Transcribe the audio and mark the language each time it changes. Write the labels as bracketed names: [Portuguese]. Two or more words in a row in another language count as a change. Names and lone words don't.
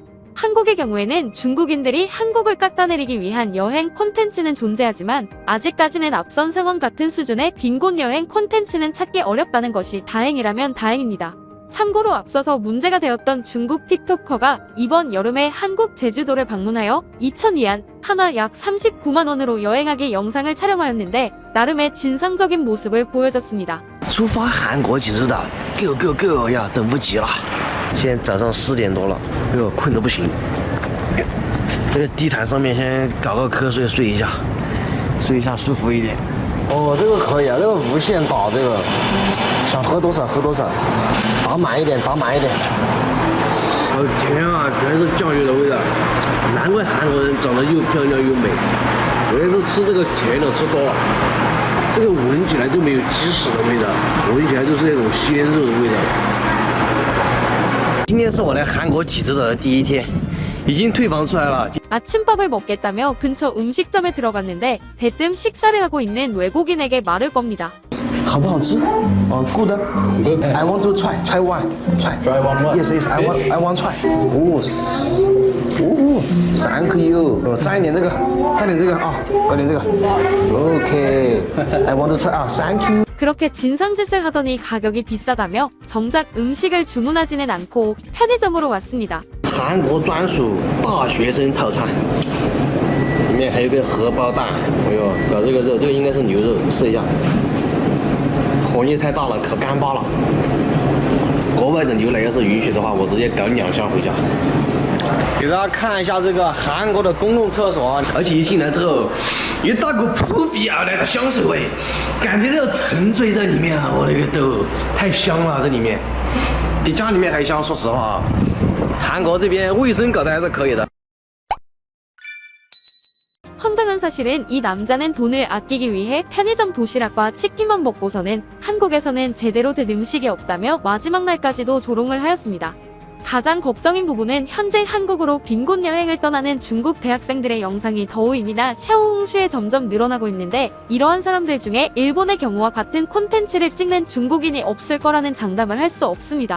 [Korean] 한국의 경우에는 중국인들이 한국을 깎아내리기 위한 여행 콘텐츠는 존재하지만 아직까지는 앞선 상황 같은 수준의 빈곤 여행 콘텐츠는 찾기 어렵다는 것이 다행이라면 다행입니다. 참고로 앞서서 문제가 되었던 중국 틱토커가 이번 여름에 한국 제주도를 방문하여 2000위안, 한화 약 39만원으로 여행하기 영상을 촬영하였는데 나름의 진상적인 모습을 보여줬습니다. [Chinese] 出发韩国济州岛 ，go 呀，等不及了。现在早上10点多了，困得不行。这个地毯上面先搞个瞌睡，睡一下舒服一点。哦，这个可以啊，这个无限倒，这个想喝多少喝多少，打满一点。天啊，全是酱油的味道，难怪韩国人长得又漂亮又美。我也是吃这个甜的吃多了，这个闻起来就没有鸡屎的味道，闻起来就是那种鲜肉的味道。今天是我来韩国济州岛的第一天，已经退房出来了。 [Korean] 아침밥을 먹겠다며 근처 음식점에 들어갔는데 대뜸 식사를 하고 있는 외국인에게 말을 겁니다. [Chinese] 好不好吃？ [English] 哦 ，good. I want to try one. Yes, I want try. [Chinese] 3 颗油，蘸一点这个，蘸点这个啊，搞点这个。OK， [English] I want to try [Chinese] 啊， [English] Thank you。 [Korean] 그렇게 진상짓을 하더니 가격이 비싸다며 정작 음식을 주문하지는 않고 편의점으로 왔습니다. [Chinese] 韩国专属大学生套餐，里面还有个荷包蛋。哎呦，搞这个肉，这个应该是牛肉，试一下。火力太大了，可干巴了。国外的牛奶要是允许的话，我直接搞2箱回家。给大家看一下这个韩国的公共厕所，而且一进来之后，一大股扑鼻而来的香水味，感觉要沉醉在里面了。我的个豆，太香了，这里面比家里面还香。说实话，韩国这边卫生搞得还是可以的。 [Korean] 황당한 사실은 이 남자는 돈을 아끼기 위해 편의점 도시락과 치킨만 먹고서는 한국에서는 제대로 된 음식이 없다며 마지막 날까지도 조롱을 하였습니다. 가장 걱정인 부분은 현재 한국으로 빈곤 여행을 떠나는 중국 대학생들의 영상이 더우인이나 샤오홍슈에 점점 늘어나고 있는데 이러한 사람들 중에 일본의 경우와 같은 콘텐츠를 찍는 중국인이 없을 거라는 장담을 할 수 없습니다.